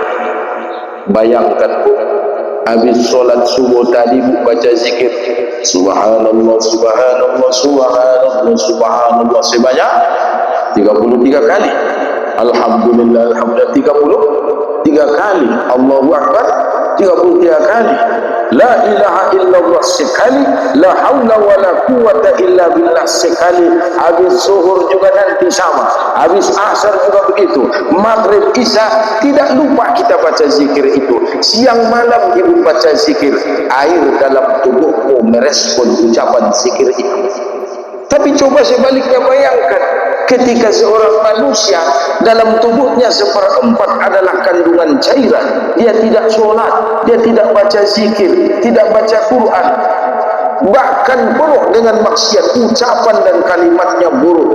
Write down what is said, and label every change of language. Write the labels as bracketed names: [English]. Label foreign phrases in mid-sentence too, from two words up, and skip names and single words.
[Indonesian] Bayangkan bu, habis solat subuh tadi bu baca zikir [Arabic] سبحان الله سبحان الله سبحان الله سبحان الله [Indonesian] sebanyak 33 kali, [Arabic] الحمد لله الحمد لله [Indonesian] 33 kali, [Arabic] الله أكبر [Indonesian] 33 kali, [Arabic] لا إله إلا الله sekali, لا حول ولا قوة إلا بالله sekali. [Indonesian] Habis zuhur juga nanti sama, habis asar juga begitu, maghrib isya tidak lupa kita baca zikir itu, siang malam ibu baca zikir. Air dalam tubuhmu merespon ucapan zikir itu. Tapi coba sebaliknya, bayangkan ketika seorang manusia dalam tubuhnya seperempat adalah kandungan cairan, dia tidak sholat, dia tidak baca zikir, tidak baca Quran, bahkan buruk dengan maksiat, ucapan dan kalimatnya buruk.